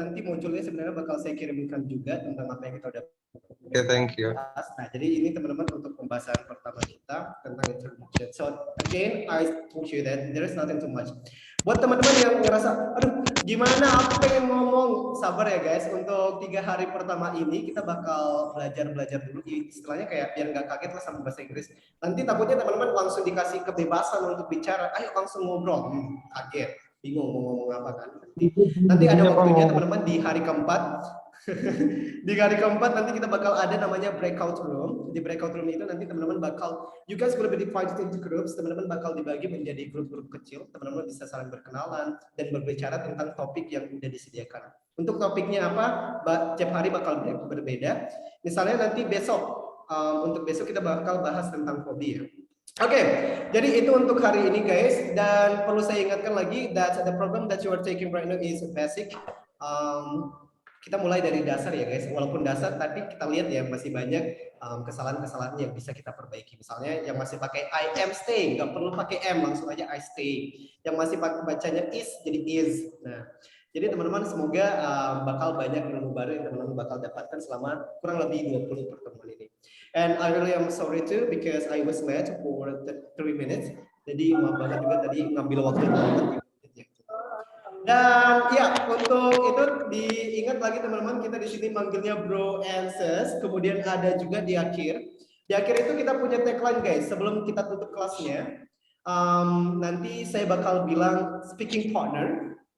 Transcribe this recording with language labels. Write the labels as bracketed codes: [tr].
[id] Nanti munculnya sebenarnya bakal saya kirimkan juga tentang apa yang kita udah [en] Okay, thank you. [id] bahas. Nah, jadi ini teman-teman untuk pembahasan pertama kita tentang introduction. [en] So again, I told you that there is nothing too much. [id] Buat teman-teman yang ngerasa, aduh, gimana aku pengen ngomong, sabar ya guys. Untuk 3 hari pertama ini kita bakal belajar dulu, istilahnya kayak biar nggak kaget lah sama bahasa Inggris. Nanti takutnya teman-teman langsung dikasih kebebasan untuk bicara, ayo langsung ngobrol, kaget, bingung mau ngomong apa kan. Nanti ada waktunya teman-teman di hari keempat. Di hari keempat nanti kita bakal ada namanya breakout room. Di breakout room itu nanti teman-teman bakal, [en] you guys will be divided into groups. [id] Teman-teman bakal dibagi menjadi grup-grup kecil. Teman-teman bisa saling berkenalan dan berbicara tentang topik yang udah disediakan. Untuk topiknya apa? Tiap hari bakal berbeda. Misalnya nanti besok, untuk besok kita bakal bahas tentang hobi ya. Oke, jadi itu untuk hari ini guys. Dan perlu saya ingatkan lagi [en] that the program that you are taking right now is basic. [id] Kita mulai dari dasar ya guys, walaupun dasar tapi kita lihat ya masih banyak kesalahan-kesalahan yang bisa kita perbaiki. Misalnya yang masih pakai [en] I am stay, [id] nggak perlu pakai am, langsung aja I stay. Yang masih pakai bacanya is jadi is. Nah, jadi teman-teman semoga bakal banyak ilmu baru yang teman-teman bakal dapatkan selama kurang lebih 20 pertemuan ini. [en] And I really am sorry too because I was late for 3 minutes. [id] Jadi maaf banget juga tadi ngambil waktu teman-teman. Dan ya untuk itu diingat lagi teman-teman, kita di sini manggilnya [en] bro and sis. [id] Kemudian ada juga di akhir. Di akhir itu kita punya tagline guys. Sebelum kita tutup kelasnya, nanti saya bakal bilang [en] speaking partner.